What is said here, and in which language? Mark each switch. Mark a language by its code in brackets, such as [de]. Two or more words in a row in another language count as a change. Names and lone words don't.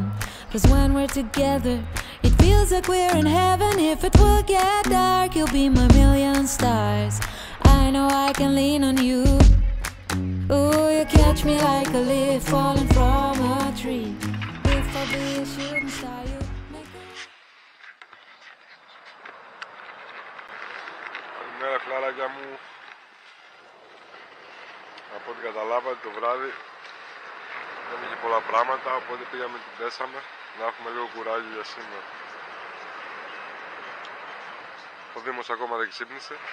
[en] 'Cause when we're together it feels like we're in heaven. If it will get dark you'll be my million stars. I know I can lean on you. Oh, you catch me like a leaf falling from a tree. If I be a shooting star you make a... [el] Καλημέρα φιλαράκια μου. Από ό,τι καταλάβατε το βράδυ δεν είχε πολλά πράγματα, οπότε πήγαμε την πέσαμε να έχουμε λίγο κουράγιο για σήμερα. Ο Δήμος ακόμα δεν ξύπνησε.